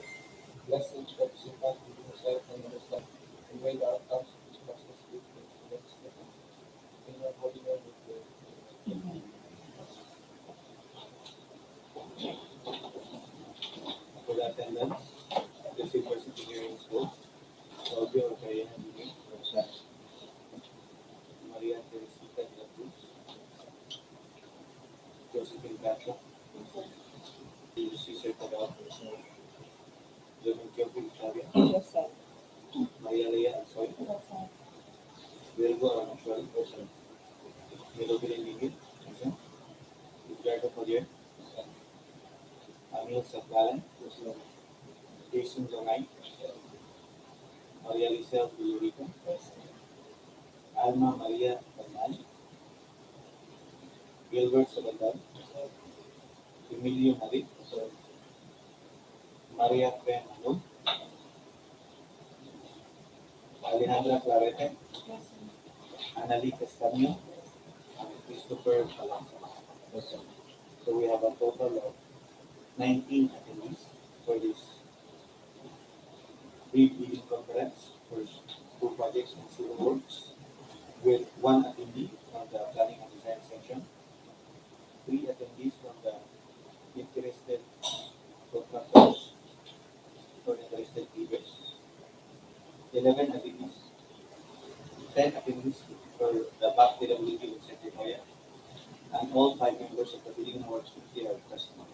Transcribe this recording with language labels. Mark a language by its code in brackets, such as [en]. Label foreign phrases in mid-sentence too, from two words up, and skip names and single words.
[en] Bless each participant with insight and understanding, and may the outcomes of this process lead to excellence. In your holy name we pray. For the attendance, the University Hearing School, Claudio Antequera-Balilihan, Maria Teresita de la Cruz, Josephine Cacho, Cesar Tagal, Demetrio Victoria, Maria Lea Alsoy, Virgo Aramachuel, Milo Bilinigid, Ricardo Collier, Emil Sablalan, Jason Zonay, Maria Lisel Villorica, Alma Maria Bernal, Gilbert Sabandal, Emilio Marit, Maria Fe Manu, Alejandra Clarete, Annalie Castaño, and Christopher Palazzo. So we have a total of 19 attendees for this brief conference for 2 projects and civil works, with 1 attendee from the planning and design section, 3 attendees from the interested contractors or interested bidders, 11 attendees, 10 attendees for the back DPWH incentive area, and all 5 members of the bidding works committee are present.